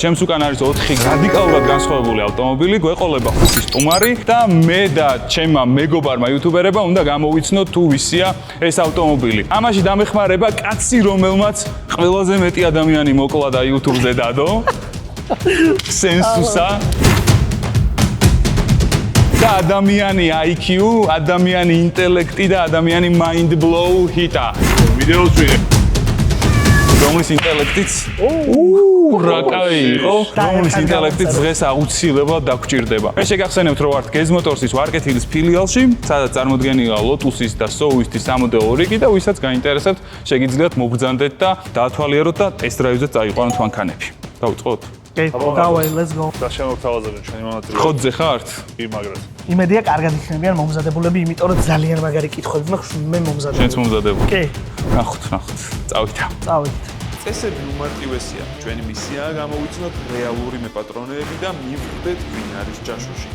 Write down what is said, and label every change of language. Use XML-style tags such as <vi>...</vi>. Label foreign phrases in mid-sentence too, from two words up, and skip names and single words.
<ka>ჩემს უკან არის 4 რადიკალურად განსხვავებული ავტომობილი, გვეყოლება 5 სტუმარი და მე და ჩემმა მეგობარმა იუთუბერებმა უნდა გამოვიცნოთ თუ ვისია ეს ავტომობილი. ამაში დამეხმარება კაცი, რომელმაც ყველაზე მეტი ადამიანი მოკლა და YouTube-ზე დადო. სენსუსა. და ადამიანი IQ, ადამიანი ინტელექტი და ადამიანი</ka> <en>mind blow</en> <ka>ჰიტა. ვიდეოს ვიღებ. რომლის ინტელექტიც? რა კაი იყო? რომლის ინტელექტიც დღეს აუცილებლად დაგჭირდება. მე შეგახსენებთ, რომ ვართ გეზმოტორსის ვარკეთილის ფილიალში, სადაც წარმოდგენილია ლოტუსის და სოუისტის სამოდელო რიგი და ვისაც გაინტერესებთ, შეგიძლიათ მობრძანდეთ და დაათვალიეროთ და ტესტ-დრაივზე წაიყვანოთ მანქანები. დავიწყოთ?</ka> <en>Давай, let's go.</en> <ka>და შემოგთავაზებთ ჩვენი მონაწილეობა. ხოთზე ხართ? კი, მაგრამ იმედია კარგად იქნებიან მომზადებულები, იმიტომ რომ ძალიან მაგარი კითხვები მაქვს, მე მომზადებული. შენც მომზადებული? კი. ნახოთ. წავით. წესები უმარტივესია. ჩვენი მისიაა გამოვიცნოთ რეალური მეპატრონეები და მივხვდეთ ვინ არის ჯაშუში.</ka>